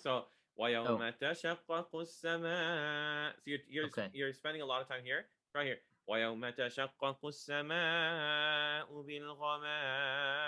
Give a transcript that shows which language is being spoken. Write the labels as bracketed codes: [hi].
[ar] So ويوم تشقق السماء. [en] So you're spending a lot of time here. Try here. [ar] ويوم تشقق السماء بالغمام.